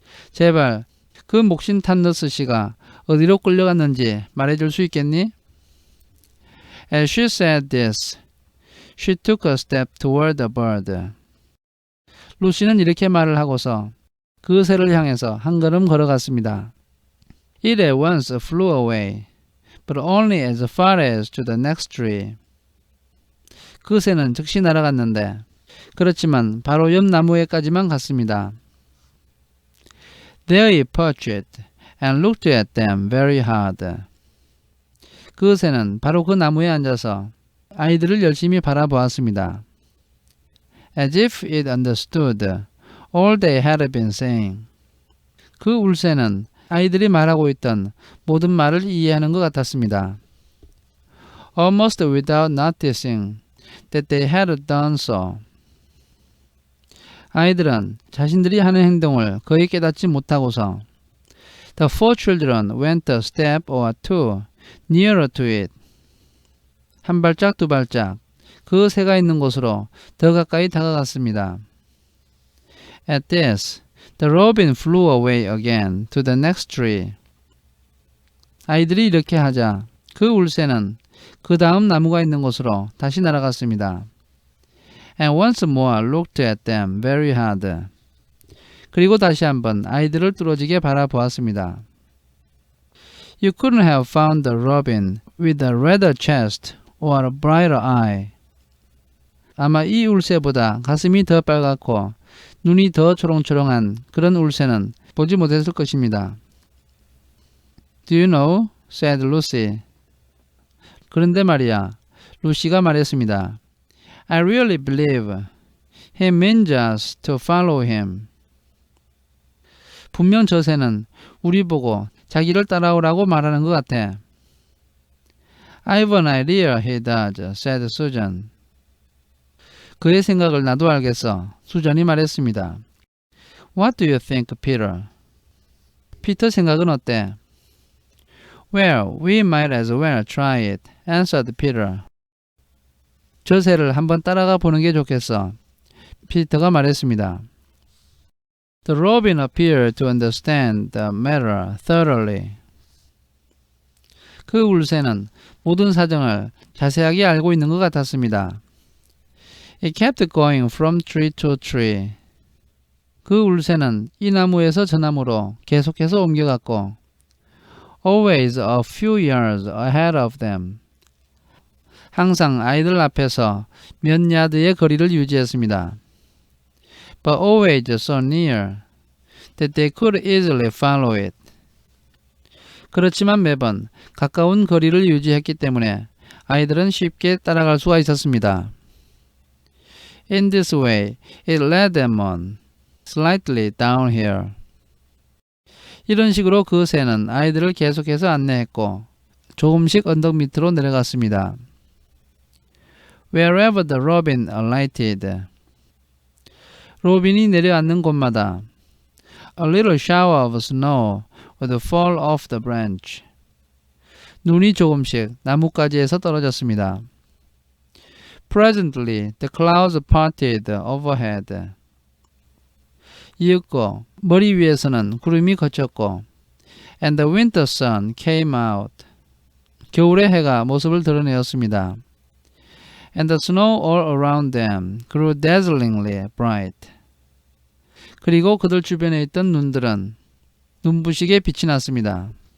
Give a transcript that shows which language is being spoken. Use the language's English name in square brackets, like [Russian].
[Korean] 제발 그 목신 탐너스 씨가 어디로 끌려갔는지 말해줄 수 있겠니? [English] As she said this, she took a step toward the bird. [Korean] 루시는 이렇게 말을 하고서 그 새를 향해서 한 걸음 걸어갔습니다. [English] It at once flew away, but only as far as to the next tree. [Korean] 그 새는 즉시 날아갔는데 그렇지만 바로 옆 나무에까지만 갔습니다. [English] There he perched and looked at them very hard. [Korean] 그 새는 바로 그 나무에 앉아서 아이들을 열심히 바라보았습니다. [English] As if it understood all they had been saying. [Korean] 그 울새는 아이들이 말하고 있던 모든 말을 이해하는 것 같았습니다. [English] almost without noticing that they had done so. [Korean] 아이들은 자신들이 하는 행동을 거의 깨닫지 못하고서 [English] The four children went a step or two nearer to it. [Korean] 한 발짝 두 발짝 그 새가 있는 곳으로 더 가까이 다가갔습니다. [English] At this, the robin flew away again to the next tree. [Korean] 아이들이 이렇게 하자 그 울새는 그 다음 나무가 있는 곳으로 다시 날아갔습니다. [English] And once more looked at them very hard. [Korean] 그리고 다시 한번 아이들을 뚫어지게 바라보았습니다. [English] You couldn't have found the robin with a redder chest or a brighter eye. [Korean] 아마 이 울새보다 가슴이 더 빨갛고 눈이 더 초롱초롱한 그런 울새는 보지 못했을 것입니다. [English] Do you know? said Lucy. [Korean] 그런데 말이야, 루시가 말했습니다. [English] I really believe he means us to follow him. [Korean] 분명 저 새는 우리 보고 자기를 따라오라고 말하는 것 같아. [English] I've an idea he does, said Susan. [Korean] 그의 생각을 나도 알겠어. 수전이 말했습니다. [English] What do you think, Peter? [Korean] 피터 생각은 어때? [English] Well, we might as well try it, answered Peter. [Korean] 저 새를 한번 따라가 보는 게 좋겠어. 피터가 말했습니다. [English] The robin appeared to understand the matter thoroughly. [Korean] 그 울새는 모든 사정을 자세하게 알고 있는 것 같았습니다. [English] It kept going from tree to tree. [Korean] 그 울새는 이 나무에서 저 나무로 계속해서 옮겨갔고 [English] always a few yards ahead of them. [Korean] 항상 아이들 앞에서 몇 야드의 거리를 유지했습니다. [English] But always so near that they could easily follow it. [Korean] 그렇지만 매번 가까운 거리를 유지했기 때문에 아이들은 쉽게 따라갈 수가 있었습니다. [English] In this way, it led them on, slightly downhill. [Korean] 이런 식으로 그 새는 아이들을 계속해서 안내했고 조금씩 언덕 밑으로 내려갔습니다. [English] Wherever the robin alighted. [Korean] 로빈이 내려앉는 곳마다 [English] A little shower of snow would fall off the branch. [Korean] 눈이 조금씩 나뭇가지에서 떨어졌습니다. [English] Presently, the clouds parted overhead. [Korean] 이윽고 머리 위에서는 구름이 걷혔고 [English] And the winter sun came out. [Korean] 겨울의 해가 모습을 드러내었습니다. [English] And the snow all around them grew dazzlingly bright. [Korean] 그리고 그들 주변에 있던 눈들은 눈부시게 빛이 났습니다.